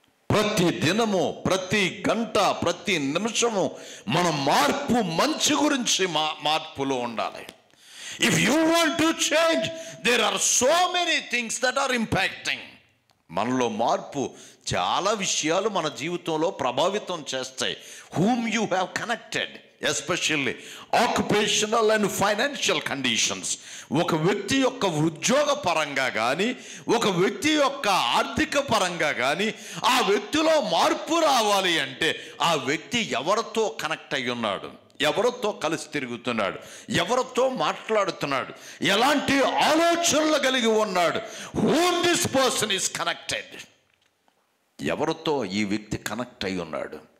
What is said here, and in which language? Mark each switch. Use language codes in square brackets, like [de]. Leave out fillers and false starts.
[te] ప్రతి దినము, ప్రతి గంట, ప్రతి నిమిషము మన మార్పు మంచి గురించి మార్పులో ఉండాలి. [en] If you want to change, there are so many things that are impacting. [te] మనలో మార్పు చాలా విషయాలు మన జీవితంలో ప్రభావితం చేస్తాయి. [en] whom you have connected, especially occupational and financial conditions. [te] ఒక వ్యక్తి యొక్క ఉద్యోగ పరంగా కానీ, ఒక వ్యక్తి యొక్క ఆర్థిక పరంగా కానీ ఆ వ్యక్తిలో మార్పు రావాలి అంటే ఆ వ్యక్తి ఎవరితో కనెక్ట్ అయి ఉన్నాడు, ఎవరితో కలిసి తిరుగుతున్నాడు, ఎవరితో మాట్లాడుతున్నాడు, ఎలాంటి ఆలోచనలు కలిగి ఉన్నాడు, [en] whom this person is connected, [te] ఎవరితో ఈ వ్యక్తి కనెక్ట్ అయి ఉన్నాడు.